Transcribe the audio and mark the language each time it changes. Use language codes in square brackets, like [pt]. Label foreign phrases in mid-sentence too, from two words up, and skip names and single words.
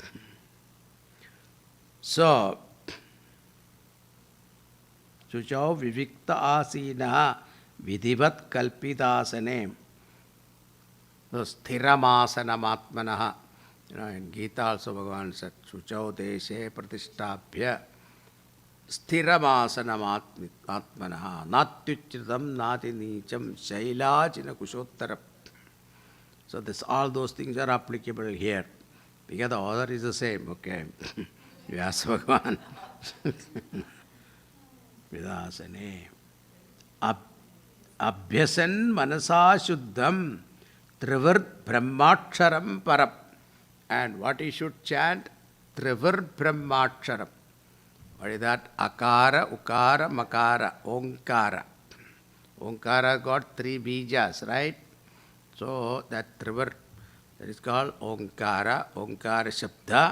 [en] So, [sa] Suchau Vivikta Asina Vidhivat Kalpidasane. So, Sthiramasana Atmanaha. [en] In Gita also Bhagavan said, [sa] Suchau Deshe Pratishthabhya Sthiramasana Atmanaha Natyuchitam Nati Nicham Shailachina Kushottara. [en] So this, all those things are applicable here. Because the order is the same, okay? [sa] Vyasa Bhagavan. Vidasane. Abhyasan Manasa Shuddham Trivir Brahmaksharam Parap. [en] And what he should chant? [sa] Trivir Brahmaksharam. [en] What is that? [sa] Akara, Ukara, Makara, Omkara. [en] Omkara got 3 bijas, right? So that trivir, that is called Omkara, [sa] Omkara Shabda.